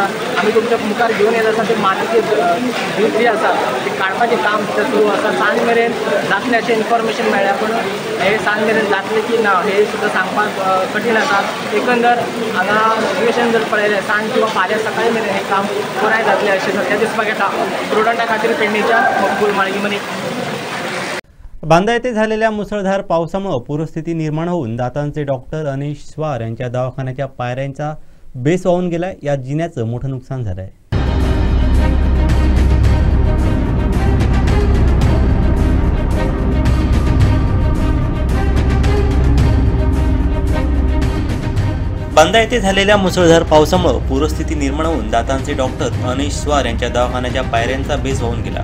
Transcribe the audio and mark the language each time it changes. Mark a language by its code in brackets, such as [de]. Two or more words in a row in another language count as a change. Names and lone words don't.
[kok] आमी तुमच्या मुखार घेवन येत आसा ते मातीचे जे आसा ते काडपाचें काम सद्या सुरू आसा। सांज मेरेन जातलें अशें इन्फॉर्मेशन मेळ्ळ्या, पूण हे सांज मेरेन जातलें की ना हे सुद्दां सांगपाक कठीण आसा। एकंदर हांगा सिच्युएशन जर पळयलें सांज किंवा फाल्यां सकाळी मेरेन हें काम पुराय जातलें अशें सद्या दिसपाक येता। स्टुडंटा खातीर पेडणेच्या मकबूल माळगी मनी। [mr] बांदा येथे झालेल्या मुसळधार पावसामुळे पूरस्थिती निर्माण होऊन दातांचे डॉक्टर अनिश स्वार यांच्या दवाखान्याच्या पायऱ्यांचा बेस वाहून गेला। या जिन्याचं मोठं नुकसान झालं आहे। बांदा येथे झालेल्या मुसळधार पावसामुळे पूरस्थिती निर्माण होऊन दातांचे डॉक्टर अनिश स्वार यांच्या दवाखान्याच्या पायऱ्यांचा बेस वाहून गेला।